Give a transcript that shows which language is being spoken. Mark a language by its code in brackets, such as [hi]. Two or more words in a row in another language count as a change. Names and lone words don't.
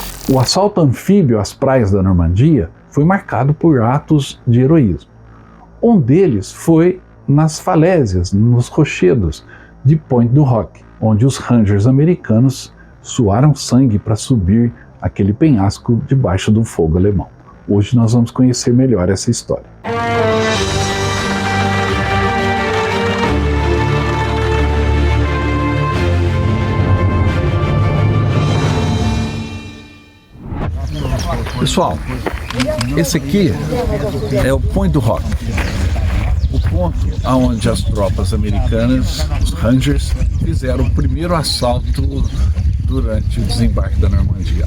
[pt] O assalto anfíbio às praias da Normandia foi marcado por atos de heroísmo. Um deles foi nas falésias, nos rochedos de Pointe du Hoc, onde os Rangers americanos suaram sangue para subir aquele penhasco debaixo do fogo alemão. Hoje nós vamos conhecer melhor essa história. Pessoal, esse aqui é o Pointe du Hoc, o ponto onde as tropas americanas, os Rangers, fizeram o primeiro assalto durante o desembarque da Normandia.